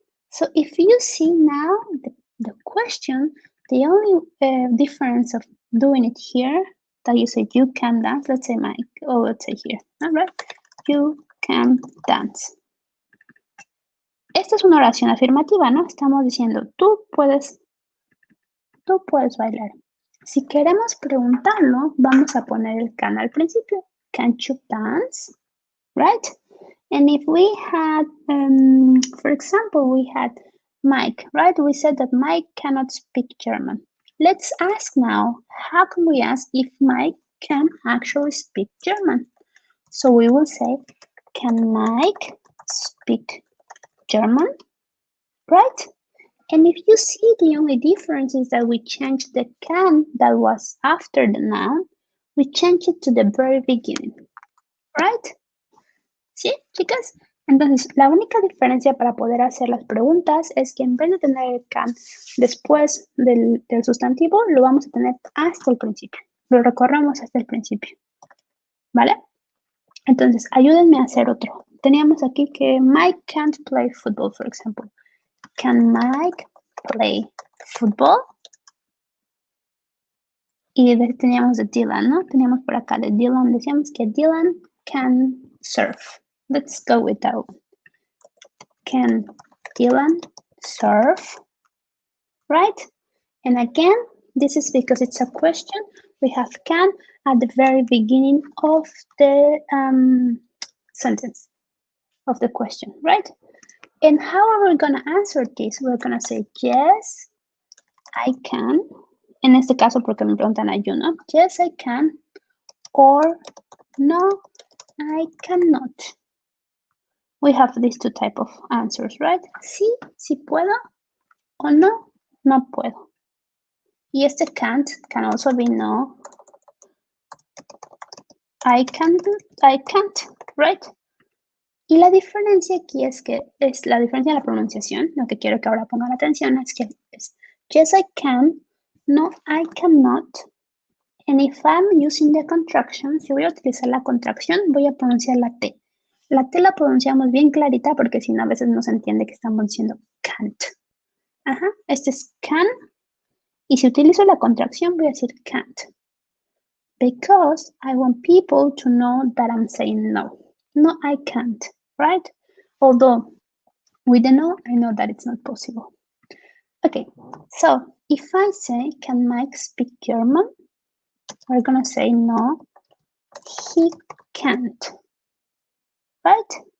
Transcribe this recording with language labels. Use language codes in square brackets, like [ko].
[en] So if you see now the question, the only difference of doing it here, that you say you can dance, let's say Mike, or let's say here, all right? You can dance. [es] Esta es una oración afirmativa, ¿no? Estamos diciendo, tú puedes bailar. Si queremos preguntarlo, vamos a poner el can al principio. [en] Can you dance? Right? And if we had, for example, we had Mike, right? We said that Mike cannot speak German. Let's ask now, how can we ask if Mike can actually speak German? So we will say, can Mike speak German? Right? And if you see, the only difference is that we changed the can that was after the noun, we changed it to the very beginning. Right? [es] ¿Sí, chicas? Entonces, la única diferencia para poder hacer las preguntas es que en vez de tener el can después del sustantivo, lo vamos a tener hasta el principio. Lo recorremos hasta el principio. ¿Vale? Entonces, ayúdenme a hacer otro. Teníamos aquí que [en] Mike can't play football, for example. Can Mike play football? [es] Y teníamos de Dylan, ¿no? Teníamos por acá de Dylan. Decíamos que [en] Dylan can surf. Let's go with that one. Can Dylan surf? Right? And again, this is because it's a question. We have can at the very beginning of the sentence, of the question, right? And how are we going to answer this? We're going to say, yes, I can. [es] En este caso, porque me preguntan a you, ¿no? [en] Yes, I can. Or, no, I cannot. We have these two type of answers, right? [es] Sí, sí puedo. O no, no puedo. Y este can't [en] can also be no. I can't, right? [es] Y la diferencia aquí es que es la diferencia en la pronunciación. Lo que quiero que ahora pongan atención es que es [en] yes, I can, no, I cannot. And if I'm using the contraction, [es] si voy a utilizar la contracción, voy a pronunciar la T. La T la pronunciamos bien clarita porque si no a veces no se entiende que estamos diciendo can't. Ajá, este es can. Y si utilizo la contracción voy a decir can't. [en] Because I want people to know that I'm saying no. No, I can't, right? Although with the no, I know that it's not possible. Okay, so if I say, can Mike speak German? We're gonna say no, he can't, right?